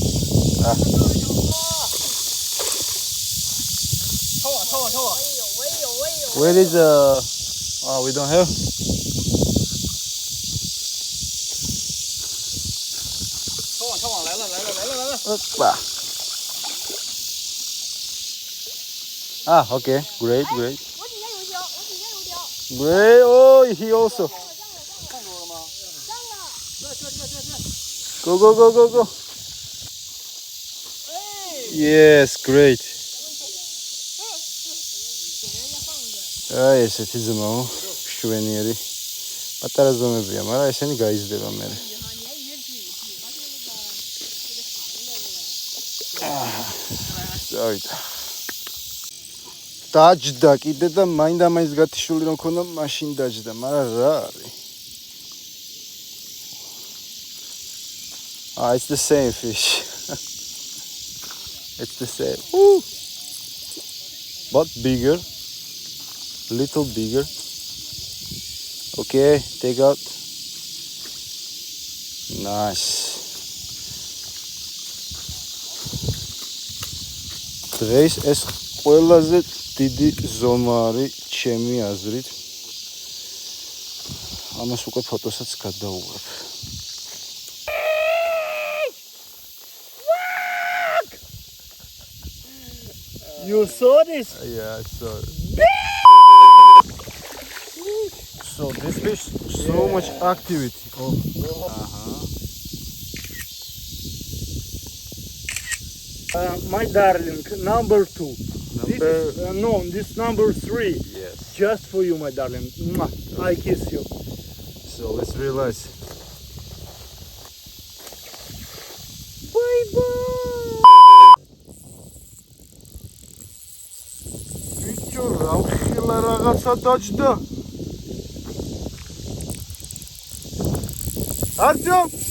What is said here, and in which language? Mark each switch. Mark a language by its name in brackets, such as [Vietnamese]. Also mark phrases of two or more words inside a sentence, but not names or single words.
[Korean] 타와. [English] Where is we don't have. [Korean] 타와. 来了。 [English] Hopa. Okay. Great. [Chinese] 我底下有一条。 [English] Great. Oh, he also. [Chinese] 看过了吗？上了。 [English] Go, go, go, go, go. Yes, great. [Georgian] Ai, ესეთი ძმაო, შვენიერი. პატარა ზომებია, მაგრამ ესენი გაიზრდება მე. წავიდა. დაჯდა კიდე და მაინდა-მაინც გათიშული რომ ქონდა, მაშინ დაჯდა, მაგრამ რა არის? [English] It's the same fish. It's the same. Ooh. But bigger. Little bigger. Okay, take out. Nice. [Georgian] დღეს ეს ყველაზე დიდი ზომა არის ჩემი აზრით. ამას უკვე ფოტოსაც გადავუღებ. [English] You saw this? Yeah, I saw it. So this fish, so much activity. Oh. My darling, number 2. Number- This number 3. Yes. Just for you, my darling. Mwah. I kiss you. So let's realize. Bye bye. [Georgian] Bicho, ramxila რაღაცა დაჯდა. Artyom!